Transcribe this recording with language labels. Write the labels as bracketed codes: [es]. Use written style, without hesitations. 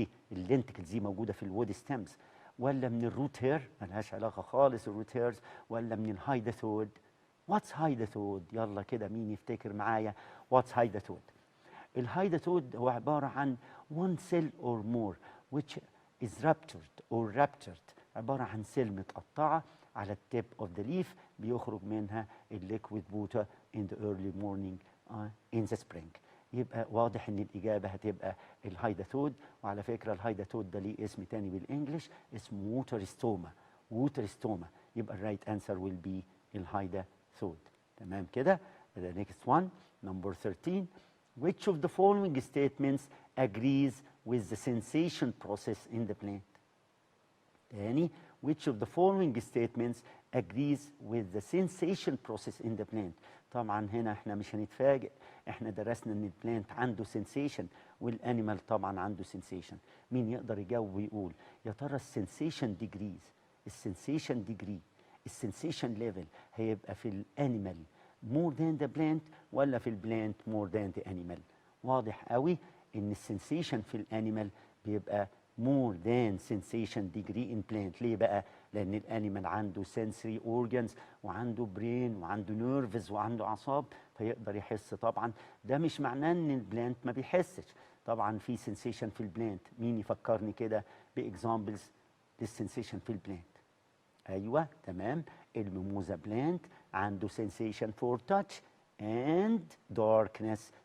[ar] اللينتكلز دي موجوده في الوود ستيمز، ولا من الروت هير ملهاش علاقه خالص الروت هيرز، ولا من الهايداثود؟ واتس هايداثود؟ يلا كده مين يفتكر معايا واتس هايداثود؟ الهايداثود هو عباره عن [en] one cell or more which is ruptured [ar] عباره عن سيل متقطعه على التيب اوف ذا ليف بيخرج منها الليكويد ووتر [en] in the early morning in the spring. [ar] يبقى واضح ان الاجابه هتبقى الهايداثود. وعلى فكره الهايداثود ده ليه اسم تاني بالانجلش اسمه ووتر ستوما. [en] يبقى الرايت answer will be الهايداثود. [ar] تمام كده. [en] The next one number 13 which of the following statements agrees with the sensation process in the plant؟ تاني which of the following statements agrees with the sensation process in the plant؟ [ar] طبعا هنا احنا مش هنتفاجئ، احنا درسنا ان البلانت عنده سنسيشن والانيمال طبعا عنده سنسيشن. مين يقدر يجاوب ويقول يا ترى السنسيشن ديجري السنسيشن ليفل هيبقى في الانيمال [en] more than the plant ولا في البلانت more than the animal؟ [ar] واضح قوي ان السنسيشن في الانيمال بيبقى [en] more than sensation degree in plant. [ar] ليه بقى؟ لان الانيمال عنده [en] sensory organs [ar] وعنده brain وعنده nerves وعنده اعصاب فيقدر يحس. طبعا ده مش معناه ان البلانت ما بيحسش، طبعا في sensation في البلانت. مين يفكرني كده باكزامبلز للسنسيشن في البلانت؟ ايوه تمام، الميموزا بلانت عنده [en] sensation for touch and darkness.